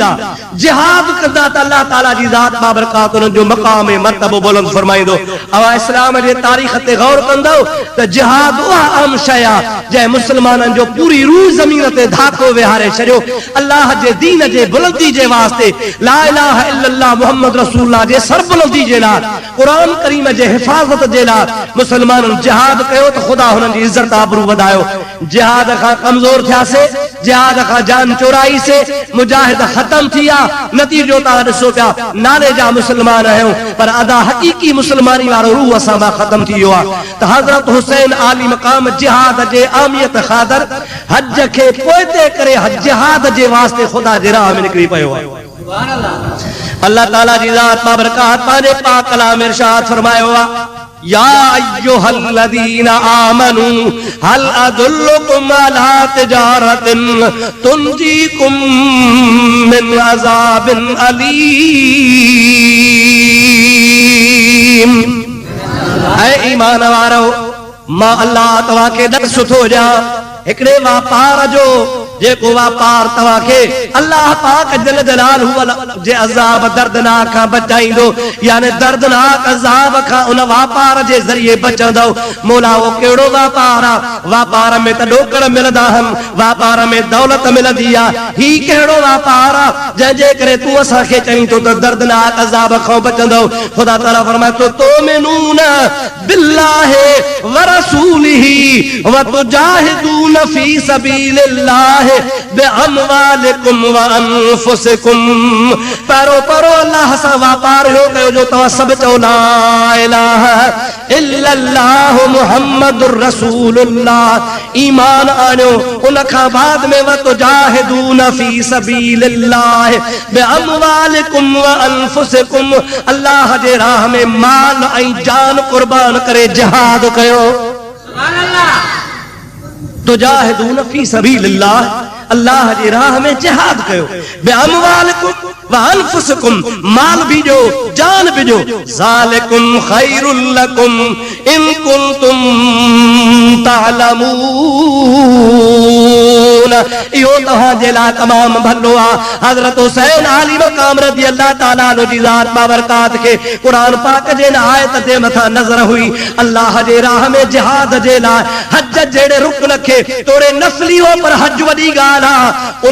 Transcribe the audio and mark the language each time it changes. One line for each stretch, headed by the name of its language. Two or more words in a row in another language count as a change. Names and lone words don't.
Sindhi: जिहाद कंदा त अल्लाह ताला जी ज़ात बाबरकात उन्हनि जो मक़ाम ऐं मर्तबो बुलंद फरमाईंदो। अवा इस्लाम जे तारीख़ ते गौर कंदो त जिहाद उहा आम शइ आहे जंहिं मुस्लमाननि जो पूरी रूह ज़मीन ते धाको विहारे छॾियो। अल्लाह जे दीन जे बुलंदी जे वास्ते,
Arabic: لا إله إلا الله محمد رسول الله
Sindhi: जे सरबुलंदी जे लाइ, क़ुरान करीम जे हिफ़ाज़त जे लाइ मुस्लमाननि जिहाद कयो त ख़ुदा हुननि जी इज़्ज़त आबरू वधायो। जिहाद खां कमज़ोर थियासे, जिहाद खां जान चोराई से, मुजाहिद खत्म थिया। नतीजो ता ॾिसो पिया नाले जा मुस्लमान आहियूं पर अदा हक़ीक़ी मुस्लमानी वारो रूह असां मां ख़त्म थी वियो आहे। त हज़रत हुसैन आली मक़ाम जिहाद जे अहमियत ख़ातिर हज खे पोइते करे जिहाद जे वास्ते ख़ुदा जे राह में निकिरी पियो आहे। अल्लाह ताला जी ज़ात बाबरकात पंहिंजे पाक कलाम में इरशाद फरमायो आहे,
Arabic: يا أيها الذين آمنوا هل أدلكم على تجارة تنجيكم من عذاب أليم.
Sindhi: ऐ ईमान वारो, मां अल्लाह तव्हां खे ॾाढो सुठो ॾियां हिकिड़े वापार जो जेको वापार तव्हां खे अल्लाह पाक जल जलालहू जे अज़ाब दर्दनाक खां बचाईंदो। यानी दर्दनाक अज़ाब खां उन वापार जे ज़रिए बचंदो। मौला वो कहिड़ो वापार आहे? वापार में त ॾोकड़ मिलंदा आहिनि, वापार में दौलत मिलंदी आहे। ही कहिड़ो वापार आहे जंहिंजे करे तूं असांखे चईं थो त दर्दनाक अज़ाब खां बचंदो? ख़ुदा ताला फरमाए थो,
Arabic: تؤمنون بالله ورسوله وتجاهدون في سبيل الله بأموالكم وأنفسكم.
Sindhi: परो परो अल्लाह सां वापार हो कयो जो तव्हां सभु चओ
Arabic: لا إله إلا الله محمد رسول الله.
Sindhi: ईमान आणियो उन खां बाद में
Arabic: وتجاهدون في سبيل الله بأموالكم وأنفسكم.
Sindhi: अल्लाह जे राह में माल ऐं जान कुर्बान करे जिहाद कयो।
Arabic: سبحان الله. تجاهدون في سبيل الله,
Sindhi: अल्लाह जी राह में जिहाद कयो।
Arabic: بأموالكم وأنفسكم,
Sindhi: माल भी जो जान भी जो।
Arabic: ذلكم خير لكم إن كنتم تعلمون.
Sindhi: इहो तव्हां जे लाइ तमाम भलो आहे। हज़रत हुसैन आली मक़ाम
Arabic: رضي الله تعالى عنه
Sindhi: जी ज़ात बाबरकात खे क़ुरान पाक जे आयत जे मथां नज़र हुई। अल्लाह जे राह में जिहाद जे लाइ हज जहिड़े रुकन खे तोड़े नफ़ली हो पर हज वॾी ॻाल्हि आहे।